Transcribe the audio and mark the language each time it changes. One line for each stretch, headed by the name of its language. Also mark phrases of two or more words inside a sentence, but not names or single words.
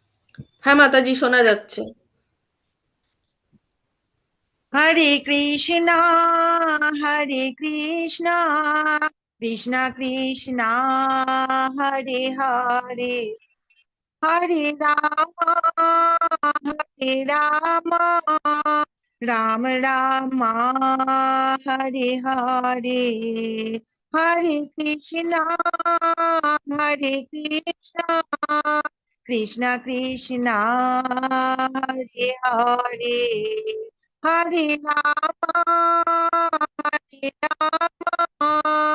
Bangla: হ্যাঁ মাতাজি, শোনা যাচ্ছে।
Sanskrit: হরে কৃষ্ণ, হরে কৃষ্ণ, কৃষ্ণ কৃষ্ণ, হরে হরে, হরে রাম, হরে রাম, রাম রাম, হরে হরে, হরে কৃষ্ণ, হরে কৃষ্ণ, কৃষ্ণ কৃষ্ণ, হরে হরে, হরে রাম, হরে রাম,